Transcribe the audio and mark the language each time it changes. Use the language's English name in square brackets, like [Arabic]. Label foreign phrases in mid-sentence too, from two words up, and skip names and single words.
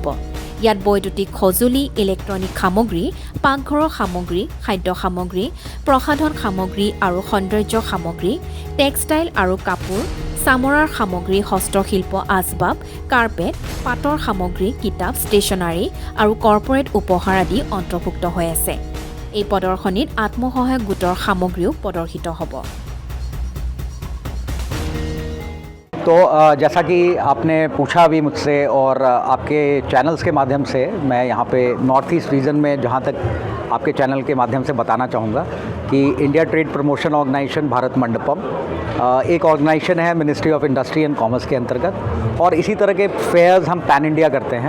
[Assamese] ইয়াত বৈদ্যুতিক সঁজুলি, ইলেক্ট্ৰনিক সামগ্ৰী, পাকঘৰৰ সামগ্ৰী, খাদ্য সামগ্ৰী, প্ৰসাধন সামগ্ৰী আৰু সৌন্দৰ্য সামগ্ৰী, টেক্সটাইল আৰু কাপোৰ, চামৰাৰ সামগ্ৰী, হস্তশিল্প আচবাব, কাৰ্পেট, পাটৰ সামগ্ৰী, কিতাপ, ষ্টেচনাৰী আৰু কৰ্পৰেট উপহাৰ আদি অন্তৰ্ভুক্ত হৈ আছে। এই প্ৰদৰ্শনীত আত্মসহায়ক গোটৰ সামগ্ৰীও প্ৰদৰ্শিত হ'ব। [Hindi] तो जैसा कि आपने पूछा अभी मुझसे और आपके चैनल्स के माध्यम से मैं यहाँ पे नॉर्थ ईस्ट रीजन में जहाँ तक आपके चैनल के माध्यम से बताना चाहूँगा कि इंडिया ट्रेड प्रमोशन ऑर्गेनाइजेशन भारत मंडपम एक ऑर्गेनाइजेशन है मिनिस्ट्री ऑफ इंडस्ट्री एंड कॉमर्स के अंतर्गत, और इसी तरह के फेयर्स हम [English] pan India [Hindi] करते हैं।